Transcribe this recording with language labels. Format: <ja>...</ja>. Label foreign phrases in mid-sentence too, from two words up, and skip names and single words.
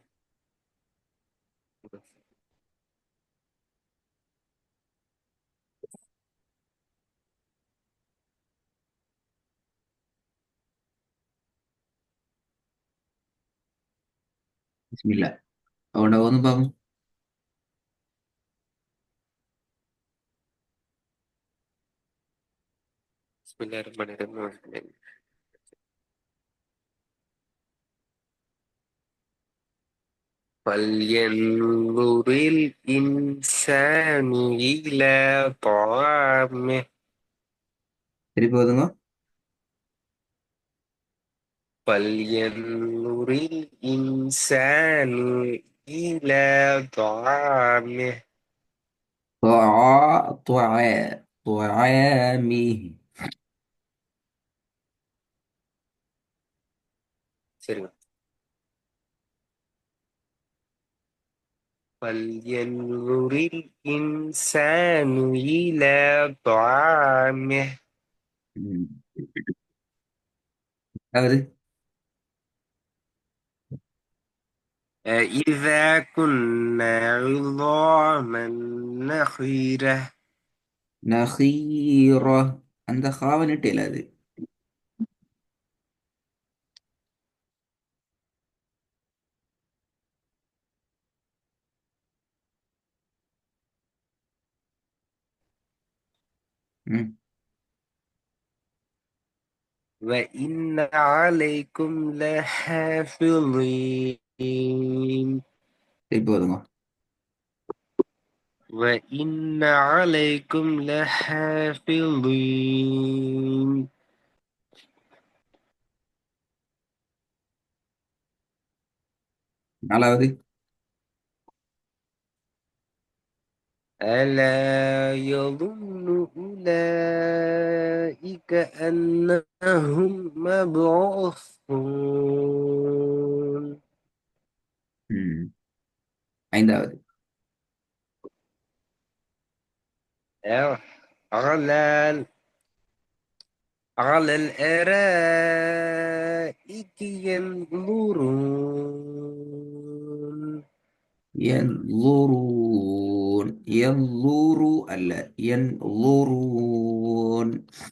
<ta>பிஸ்மில்லா. அவனோட ஓதும் பாப்போம். பிஸ்மில்லாஹிர்ரஹ்மானிர்ரஹீம்.</ta> <ar>فلينظر الإنسان إلى طعامه.</ar> <ta>திருப்பி ஓதுங்க.</ta> <ar>فلينظر الإنسان إلى طعامه. طعامه.</ar> <ta>சரிங்க.</ta> <ar>فلينظر الإنسان إلى طعامه.</ar> <ta>ம். அதாவது</ta> <ar>إذا كنا عظاما نخرة.</ar> <ta>நகீர. அந்த ஹாவனிட்டு இல்லாது. ம்.</ta> <ar>وإن عليكم لحافظين.</ar> <ta>திருப்பி ஓதுங்க.</ta> <ar>وإن عليكم لحافظين.</ar> <ta>நாலாவது.</ta> <ar>ألا يظن أولئك أنهم مبعوثون.</ar> <ta>ம். ஐந்தாவது.</ta> <ar>على على الأرائك ينظرون. ينظرون. ينظر ألا ينظرون.</ar>